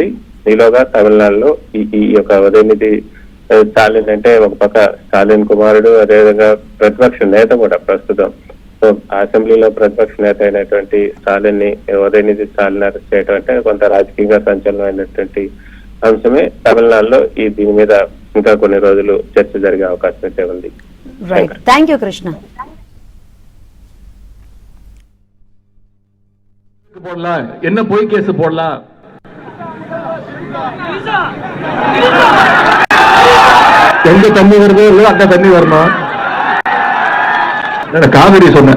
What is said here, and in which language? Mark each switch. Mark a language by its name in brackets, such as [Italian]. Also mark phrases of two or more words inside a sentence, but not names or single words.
[Telugu] ఈలోగా తమిళనాడులో ఈ యొక్క ఉదయనిధి స్టాలిన్ అంటే ఒక పక్క స్టాలిన్ కుమారుడు, అదేవిధంగా ప్రతిపక్ష నేత కూడా ప్రస్తుతం. సో అసెంబ్లీలో ప్రతిపక్ష నేత అయినటువంటి స్టాలిన్ ని ఉదయనిధి స్టాలిన్ అరెస్ట్ చేయడం అంటే కొంత రాజకీయంగా సంచలనమైనటువంటి అంశమే. తమిళనాడులో దీని మీద ఇంకా కొన్ని రోజులు చర్చ జరిగే అవకాశం అయితే ఉంది. [English] Thank you కృష్ణ. [Tamil] என்ன பொய் கேஸ் போடலாம்? எங்க தண்ணி வருதோ இல்லையோ அங்க தண்ணி வரணும். காவிரி சொன்னேன்.